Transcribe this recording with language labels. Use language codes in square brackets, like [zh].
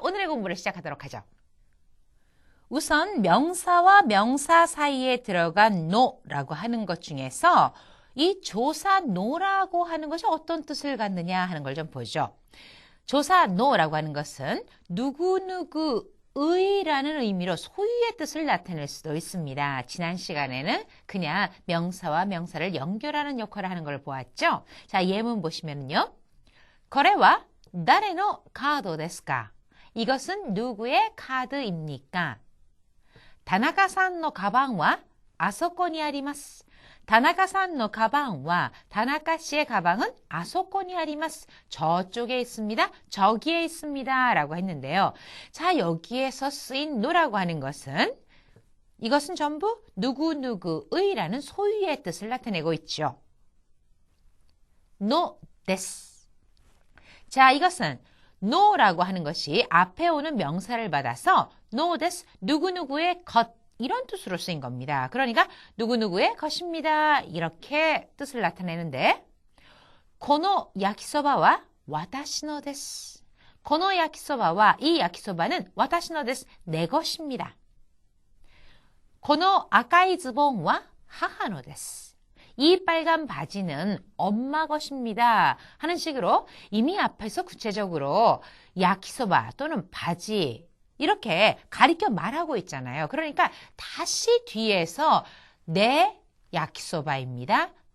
[ko] 오늘의 공부를 시작하도록 하죠. 우선 명사와 명사 사이에 들어간 노라고 하는 것 중에서 이 조사 노라고 하는 것이 어떤 뜻을 갖느냐 하는 걸 좀 보죠. 조사 노라고 하는 것은 누구누구 의라는 의미로 소유의 뜻을 나타낼 수도 있습니다. 지난 시간에는 그냥 명사와 명사를 연결하는 역할을 하는 걸 보았죠. 자, 예문 보시면요. [ja] これは誰のカードですか? [ko] 이것은 누구의 카드입니까? [ja] 田中さんのカバンはあそこにあります. 田中さんのカバンは [ko] 다나카 씨의 가방은 [ja] あそこにあります. [ko] 저쪽에 있습니다. 저기에 있습니다. 라고 했는데요. 자, 여기에서 쓰인 노라고 하는 것은 이것은 전부 누구누구의라는 소유의 뜻을 나타내고 있죠. 노 데스. 자, 이것은 노라고 하는 것이 앞에 오는 명사를 받아서 노 데스, 누구누구의 것 이런 뜻으로 쓰인 겁니다. 그러니까 누구누구의 것입니다. 이렇게 뜻을 나타내는데 [ja] この焼きそばは私のです. この焼きそばは [ko] 이 야키소바는 [ja] 私のです. [ko] 내 것입니다. [ja] この赤いズボンは母のです. [ko] 이 빨간 바지는 엄마 것입니다. 하는 식으로 이미 앞에서 구체적으로 야키소바 또는 바지 이렇게 가리켜 말하고 있잖아요. 그러니까 다시 뒤에서 내 야키소바입니다.